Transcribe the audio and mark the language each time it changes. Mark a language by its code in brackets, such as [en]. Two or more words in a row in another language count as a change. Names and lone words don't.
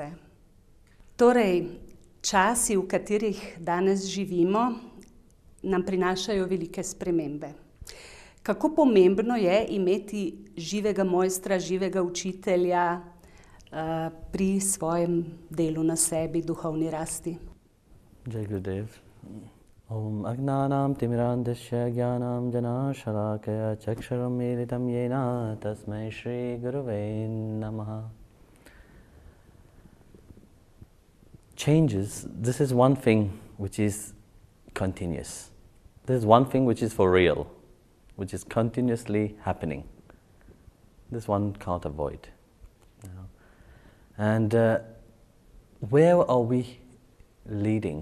[sl] Torej, časi, v katerih danes živimo, nam prinašajo velike spremembe. Kako pomembno je imeti živega mojstra, živega učitelja pri svojem delu na sebi, duhovni rasti? [hi] जय गुरुदेव. [sa] ॐ अज्ञानं तिमिरान्धस्य ज्ञानं जन शलाकया चक्षरं मिलितं येन तस्मै श्री गुरवे नमः. [en] Changes, this is one thing which is continuous. This is one thing which is for real, which is continuously happening. This one can't avoid. And where are we leading?